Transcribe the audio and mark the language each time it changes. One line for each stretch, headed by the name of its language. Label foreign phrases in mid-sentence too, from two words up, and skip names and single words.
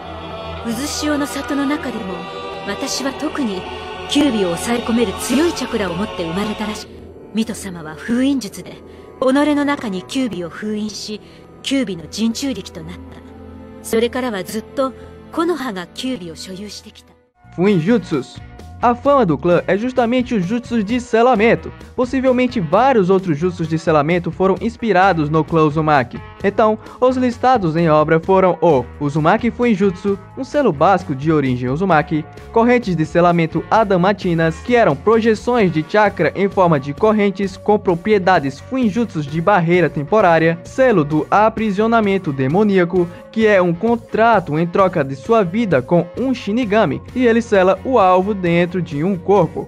Japanese: 渦潮の里の中でも私は特にキュービを抑え込める強いチャクラを持って生まれたらしい。ミト様は封印術で己の中にキュービを封印し、キュービの陣中力となった。それからはずっと木の葉がキュービを所有してきた。
Portuguese: Fuinjutsus. A fama do clã é justamente os jutsus de selamento. Possivelmente vários outros jutsus de selamento foram inspirados no clã Uzumaki. Então, os listados em obra foram o
Japanese: Uzumaki Fuinjutsu,
Portuguese: um selo básico de origem Uzumaki, correntes de selamento adamantinas, que eram projeções de chakra em forma de correntes com propriedades Fuinjutsus de barreira temporária, selo do aprisionamento demoníaco, que é um contrato em troca de sua vida com um Shinigami, e ele sela o alvo dentro de um corpo.